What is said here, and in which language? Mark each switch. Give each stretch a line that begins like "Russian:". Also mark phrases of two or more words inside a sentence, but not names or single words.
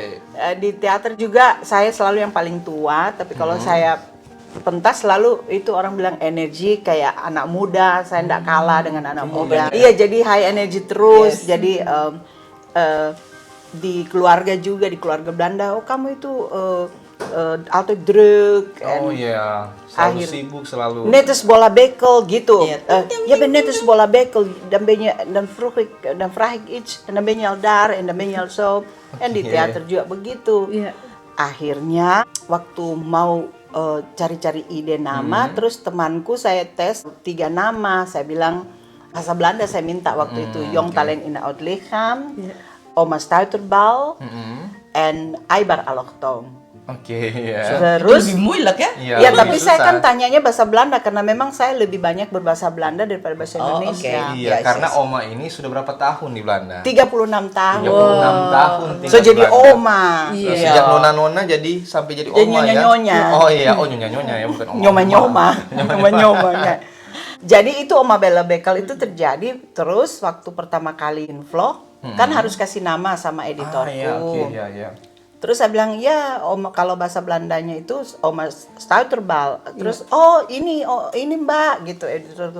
Indonesian: Di teater juga saya selalu yang paling tua, tapi kalau saya pentas selalu itu orang bilang energi kayak anak muda, saya tidak kalah dengan anak muda. Iya, jadi
English: high energy
Indonesian: terus. Jadi di keluarga juga, di keluarga Belanda, oh kamu itu
Dutch: altijd druk.
Indonesian: Oh iya, selalu akhir- sibuk selalu.
Dutch: Net als Bola Bekel gitu. Ja, Je bent net als Bola Bekel. Dan vraag ik iets en dan ben je al daar en dan ben je al zo.
Indonesian: En di Oke. teater juga begitu. Akhirnya waktu mau cari-cari ide nama, terus temanku saya tes 3 nama. Saya bilang bahasa Belanda saya minta waktu itu
Dutch: Jong Talent in Oud Lichaam, Oma Stuiterbal, en Aibar Allochtoon.
Indonesian: Oke, ya. Terus lebih moeilijk ya? Iya, ya, lebih tapi saya susah. kan tanyanya bahasa Belanda karena memang saya lebih banyak berbahasa Belanda daripada bahasa Oh, Indonesia. oke. Iya, Yes, karena yes. Oma ini sudah berapa tahun di Belanda? 36 tahun. 36 tahun tinggal So di jadi Belanda. oma. Iya. Sejak nona-nona jadi sampai jadi Jadi oma ya. nyonya-nyonya. Oh iya, oh nyonya-nyonya ya, bukan oma. Nyoma-nyoma. Nyoma-nyoma. Ya. Jadi itu Oma Bola Bekel itu terjadi terus waktu pertama kali vlog kan harus kasih nama sama editorku. Iya, oke, iya, iya. Terus saya bilang, ya Oma, kalau bahasa Belandanya itu Oma Stuiterbal. Terus, oh ini Mbak, gitu editorku.